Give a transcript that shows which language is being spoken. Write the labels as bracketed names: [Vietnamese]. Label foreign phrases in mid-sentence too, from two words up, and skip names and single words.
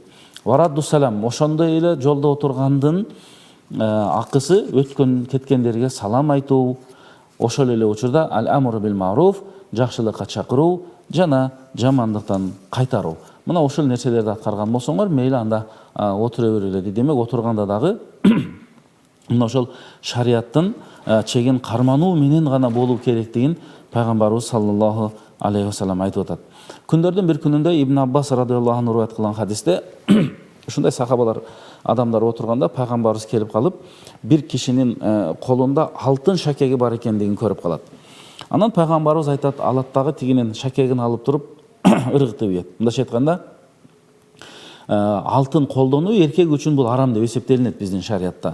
[Arabic] ورد السلام, [Kyrgyz] ошондой эле жолдо отургандын акысы өткөн кеткендерге салам айтуу, ошол эле учурда [Arabic] الأمر بالمعروف, [Kyrgyz] жакшылыкка чакыруу жана жамандыктан кайтаруу. Мына ошол нерселерди аткарган болсоңор, мейли анда отура бергиле дейт. Демек, отурганда дагы мына ошол шариаттын чегин кармануу менен гана болуу керектигин пайгамбарыбыз [Arabic] صلى الله عليه وسلم [Kyrgyz] айтып атат. Күндөрдүн бир күнүндө Ибн Аббас [Arabic] رضي الله عنه [Kyrgyz] риваят кылган хадисте ушундай сахабалар, адамдар отурганда пайгамбарыбыз келип калып, бир кишинин колунда алтын шакеги бар экендигин көрүп калат. Анан пайгамбарыбыз айтат, алаттагы тигинен шакегин алып туруп ыргытып ийет. Мындайча айтканда, алтын колдонуу эркек үчүн бул арам деп эсептелинет биздин шариятта.